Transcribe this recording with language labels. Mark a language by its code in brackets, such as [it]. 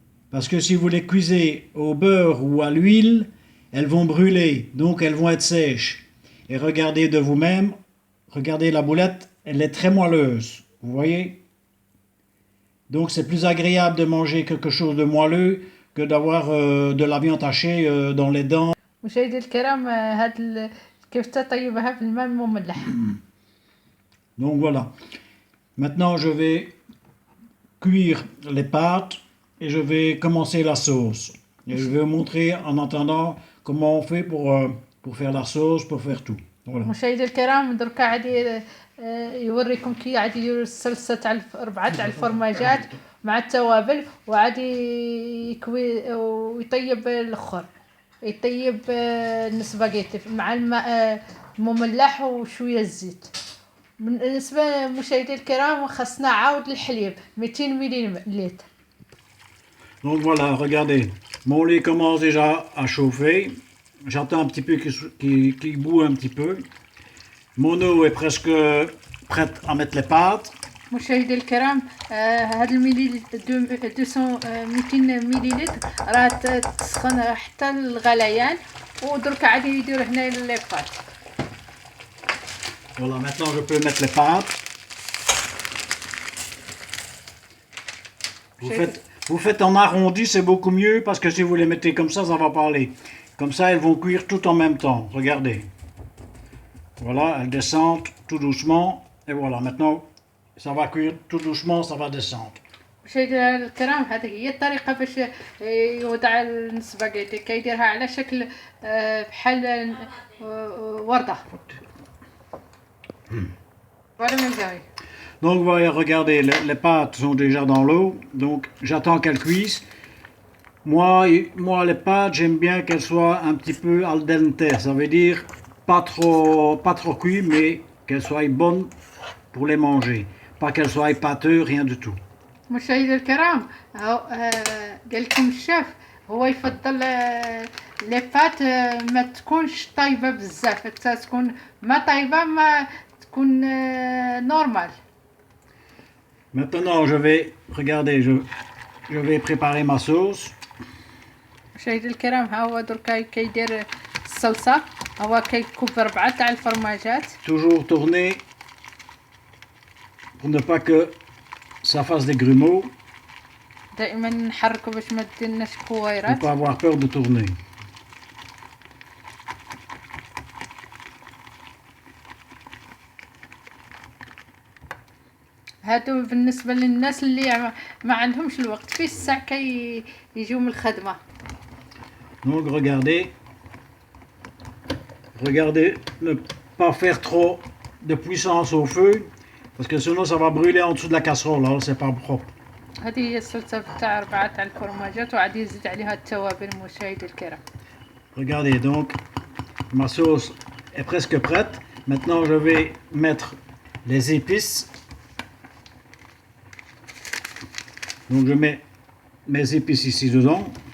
[fr] Parce que si vous les cuisez au beurre ou à l'huile, elles vont brûler, donc elles vont être sèches. Et regardez de vous-même, regardez la boulette, elle est très moelleuse, vous voyez? Donc c'est plus agréable de manger quelque chose de moelleux que d'avoir de la viande hachée dans les dents. [ar] مشاهدي الكرام، هاد الكفتة طيبها في الماء المملح. [fr] Donc voilà. Maintenant je vais cuire les pâtes et je vais commencer la sauce. Et je vais vous montrer en attendant comment on fait pour faire la sauce, pour faire tout. Voilà. [ar] مشاهدي الكرام، دركا عادي يوريكم كي عادي يديروا الصلصة تاع 4 تاع الفرماجات مع التوابل، وعادي يكوي ويطيب الاخر، يطيب السباغيتي مع الماء المملح وشوية الزيت. بالنسبة لمشاهدي الكرام، خاصنا عاود الحليب 200 مليلتر. [fr] Donc voilà, regardez, mon lait commence déjà à chauffer. J'attends un petit peu qu'il bout un petit peu. Mon eau est presque prête à mettre les pâtes. [ar] مشاهدي الكرام، هاد الملي 200 مليلتر راه تسخن حتى الغليان، ودرك عادي يديروا هنا لي بات. [fr] Voilà, maintenant je peux mettre les pâtes. Vous faites en arrondi, c'est beaucoup mieux parce que si vous les mettez comme ça va pas aller. Comme ça, elles vont cuire tout en même temps. Regardez. Voilà, elles descendent tout doucement. Et voilà, maintenant, ça va cuire tout doucement, ça va descendre. [ar] مشاهدينا الكرام، هذه هي الطريقة باش يوضع السباغيتي، كيديرها على شكل بحال وردة. [fr] Voilà mes amis. Donc voilà, regardez, les pâtes sont déjà dans l'eau, donc j'attends qu'elles cuisent. Moi, les pâtes, j'aime bien qu'elles soient un petit peu al dente, ça veut dire pas trop cuites, mais qu'elles soient bonnes pour les manger. Pas qu'elles soient pâteuses, rien du tout. [ar] مشاهدي الكرام، قال لكم الشيف هو يفضل لي بات ما تكونش طايبة بزاف، تكون ما طايبة، ما تكون نورمال. [fr] Maintenant, regardez, je vais préparer ma sauce. [ar] مشاهدي الكرام، ها هو دركا كيدير الصلصة، هو كيكب 4 تاع الفرماجات. [fr] Toujours tourner pour ne pas que ça fasse des grumeaux. [ar] دائما نحركو باش ما ديرناش [fr] Il [ar] كويرات. [fr] faut pas avoir peur de tourner. [ar] هادو بالنسبة للناس اللي ما عندهمش الوقت، في الساعة كي يجيو من الخدمة. [fr] Donc regardez, ne pas faire trop de puissance au feu, parce que sinon ça va brûler en dessous de la casserole, alors c'est pas propre. [ar] هذه هي الصلصة تاع 4 تاع الفرماجات، وعادي يزيد عليها التوابل. مشاهدي الكرام، [fr] Regardez, donc ma sauce est presque prête. Maintenant je vais mettre les épices. Donc je mets mes épices ici dedans.